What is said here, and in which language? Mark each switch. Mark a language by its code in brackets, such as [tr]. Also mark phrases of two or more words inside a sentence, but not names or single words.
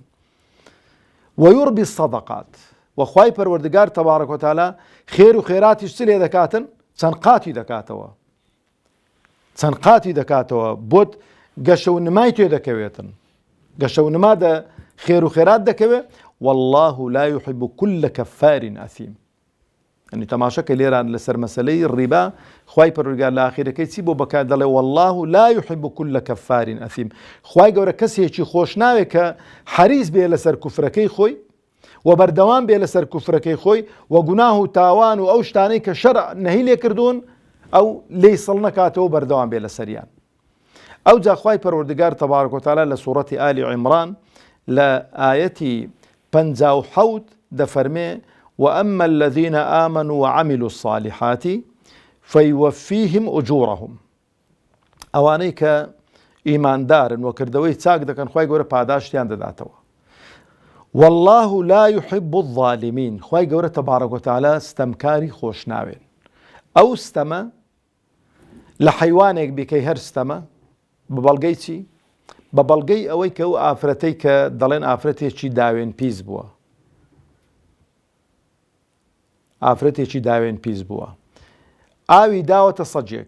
[ar] وەیوڕبی سەدەقات، [ckb] وەخوای پەروەردگار [ar] تەبارەک و تەعالا [ckb] خێر و خێراتیش چ لێ دەکاتن؟ چەند قاتی دەکاتەوە، چەند قاتی دەکاتەوە، بۆت گەشە و نمای تێ دەکەوێتن، گەشە و نما خێر و خێرات دەکەوێت. [ar] والله لا يحب كل كفار أثيم. [ckb] يعني تماشەکە لێران لەسەر مەسەلەی ڕیبا خوای پەروەردگار لە ئاخیرەکەی چی بۆ بەکار دەڵێ [ar] والله لا يحب كل كفار أثيم. [ckb] خوای گەورە کەسێکی خۆش ناوێت کە حەریص بێ لەسەر کوفرەکەی خۆی و بەردەوام بێ لەسەر کوفرەکەی خۆی و گوناه و تاوان و ئەو شتانەی کە شەرع نەهی لێ کردوون ئەو لێی سڵ نەکاتەوە بەردەوام بێ لەسەریان. ئەو جا خوای پەروەردگار [ar] تەبارەک و تەعالا [ckb] لە سوورەتی ئالی عیمران لە ئایەتی 57 دەفەرمێ [ar] وأما الذين آمنوا وعملوا الصالحات فيوفيهم أجورهم. [ckb] ئەوانەی کە ئیماندارن و کردەوەی چاک دەکەن خوای گەورە پاداشتیان دەداتەوە. [ar] والله لا يحب الظالمين. [ckb] خوای گەورە [ar] تەبارەک و تەعالا [ckb] ستەمکاری خۆش ناوێن. ئەو ستەمە لە حەیوانێک بیکەی هەر ستەمە بە بەڵگەی چی؟ بە بەڵگەی ئەوەی کە ئەو ئافرەتەی کە دەڵێن ئافرەتێکی داوێن پیس بووە، ئافرەتێکی داوێن پیس بووە، ئاوی داوەتە سەجێک،